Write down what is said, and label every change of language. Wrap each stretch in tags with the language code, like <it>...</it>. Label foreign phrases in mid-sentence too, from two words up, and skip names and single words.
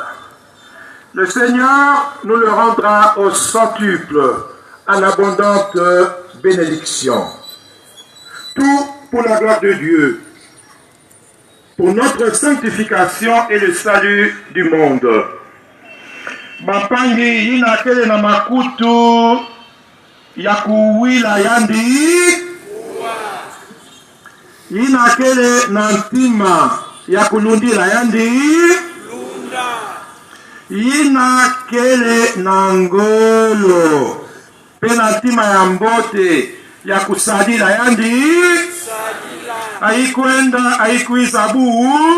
<fr>Le Seigneur nous le rendra au centuple, en abondante bénédiction. Tout pour la gloire de Dieu, pour notre sanctification et le salut du monde.</fr> <ktu>Mapangi yina kele na makutu ya kuwila yandi, yina kele na ntima ya kulundila yandi, yina kele na ngolo pe na ntima ya mbote ya kusadila yandi, aikwenda aikwisabu.</ktu>